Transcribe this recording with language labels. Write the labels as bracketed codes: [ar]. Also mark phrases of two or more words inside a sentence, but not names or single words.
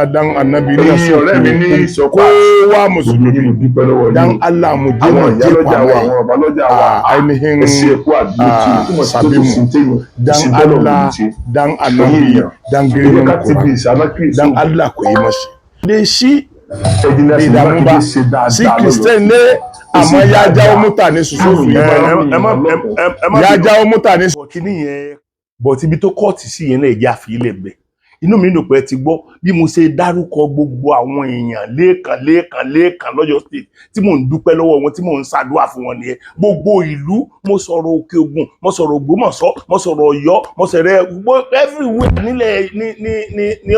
[ha] dan Annabi ne so kowa musulmi dan Allah mu je mu jefa a ainihin sabbin mu dan Allah dan Annabi dan girman Quran dan Allah ku yi mashi dai shi bai damu ba shi Christian ne amma ya jawo mutane su so su yi ya jawo mutane su [yo] kini yẹn but ibi tó kọ́ọ̀tì sí yẹn náà ẹ̀jẹ̀ àfihìlẹ̀ bẹ̀ inú mi dùn pé ti gbọ́ bí mo ṣe dárúkọ gbogbo àwọn èèyàn lẹ́ẹ̀kan lọ́yọ̀ state tí mò ń dúpẹ́ lọ́wọ́ wọn tí mò ń ṣàdúrà fún wọn nìyẹn gbogbo ìlú mo sọ̀rọ̀ Òkè Ògùn mo sọ̀rọ̀ Ògbómọ̀ṣọ́ mo sọ̀rọ̀ Ọ̀yọ́ mo sọ̀rọ̀ everywhere nílẹ̀ ní